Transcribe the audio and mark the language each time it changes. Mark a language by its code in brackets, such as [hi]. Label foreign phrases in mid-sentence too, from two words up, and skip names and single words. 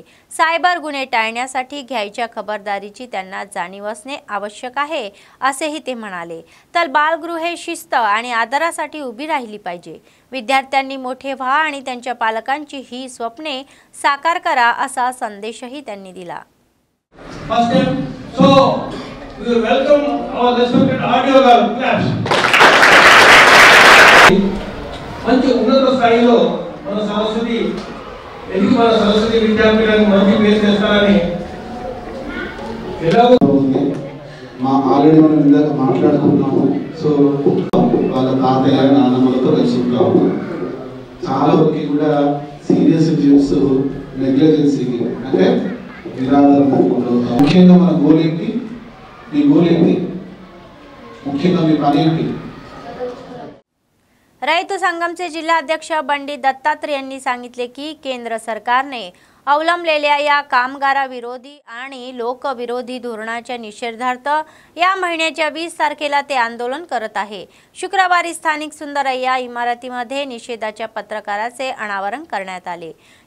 [mr] सायबर गुन्हे टाळण्यासाठी घ्यायच्या खबरदारीची त्यांना जाणीव असणे आवश्यक आहे असेही ते म्हणाले। तर बालगृहे शिस्त आणि आदरासाठी उभी राहिली पाहिजे। विद्यार्थ्यांनी मोठे व्हा आणि त्यांच्या पालकांची ही स्वप्ने साकार करा असा संदेशही त्यांनी दिला। [en] First time, so we welcome our respected audio girl. Claps. [te] మంచి ఉన్నత స్థాయిలో మన సరస్వతి విద్యాపీఠానికి మంచి పేరు తెస్తారని మా ఆల్రెడీ మనం ఇందాక మాట్లాడుకున్నాము। సో వాళ్ళ తాతయ్య నాన్నమ్మలతో కలిసి ఉంటాము। చాలా వరకు కూడా [en] serious issues negligence [te] అంటే నిరాదరణ ముఖ్యంగా మన గోల్ ఏంటి, మీ గోల్ ఏంటి, ముఖ్యంగా మీ పని ఏంటి? [mr] रयत संगमचे जिल्हाध्यक्ष बंडी दत्तात्रय यांनी सांगितले की केंद्र सरकारने अवलंबलेल्या या कामगाराविरोधी आणि लोकविरोधी धोरणाच्या निषेधार्थ या महिन्याच्या 20 तारखेला ते आंदोलन करत आहे। शुक्रवारी स्थानिक सुंदरय्या इमारतीमध्ये निषेधाच्या पत्रकाराचे अनावरण करण्यात आले।